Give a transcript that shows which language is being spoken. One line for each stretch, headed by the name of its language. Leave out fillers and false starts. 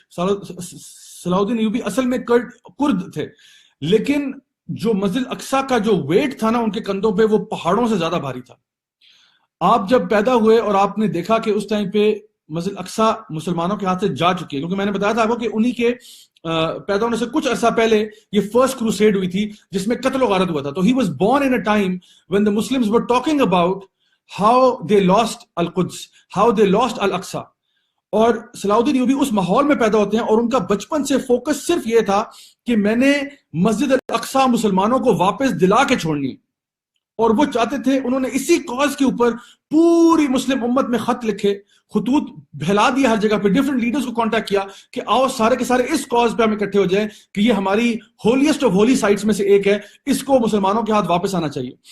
Urdu: صلاح الدین ایوبی اصل میں کرد تھے, لیکن جو مسجد اقصیٰ کا جو ویٹ تھا نا ان کے کندھوں پہ, وہ پہاڑوں سے زیادہ بھاری تھا. آپ جب پیدا ہوئے اور آپ نے دیکھا کہ اس ٹائم پہ مسجد اقصیٰ مسلمانوں کے ہاتھ سے جا چکی ہے, کیونکہ میں نے بتایا تھا آپ کو کہ انہی کے پیدا ہونے سے کچھ عرصہ پہلے یہ فرسٹ کروسیڈ ہوئی تھی جس میں قتل و غارت ہوا تھا.
English: تو he was born in a time when the Muslims were talking about how they lost القدس, how they lost الاقصیٰ.
Urdu: اور صلاح الدین ایوبی اس ماحول میں پیدا ہوتے ہیں اور ان کا بچپن سے فوکس صرف یہ تھا کہ میں نے مسجد الاقصیٰ مسلمانوں کو واپس دلا کے چھوڑنی. اور وہ چاہتے تھے, انہوں نے اسی کاز کے اوپر پوری مسلم امت میں خط لکھے, خطوط پھیلا دیا ہر جگہ پہ, ڈفرنٹ لیڈرز کو کانٹیکٹ کیا کہ آؤ سارے کے سارے اس کاز پہ ہم اکٹھے ہو جائیں کہ یہ ہماری ہولیسٹ آف ہولی سائٹس میں سے ایک ہے, اس کو مسلمانوں کے ہاتھ واپس آنا چاہیے.